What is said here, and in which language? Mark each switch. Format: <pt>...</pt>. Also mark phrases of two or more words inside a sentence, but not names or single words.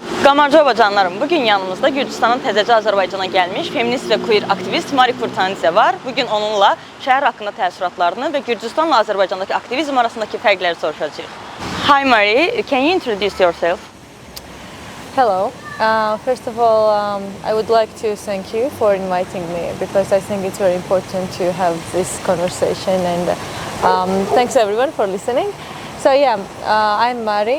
<az>Salam Azərbaycanlarım. Bugün yanımızda Gürcüstandan təzəcə Azərbaycana gəlmiş feminist və queer aktivist Mari Kurtanidze var. Bugün onunla şəhər haqqında təəssüratlarını və Gürcüstanla Azərbaycandakı aktivizm arasındakı fərqləri soruşacağıq.</az> <en>Hi Mari, can you introduce yourself? Hello. First of all, I would like to thank you for inviting me because I think it's very important to have this conversation, and thanks everyone for listening. So yeah, I'm Mari.</en>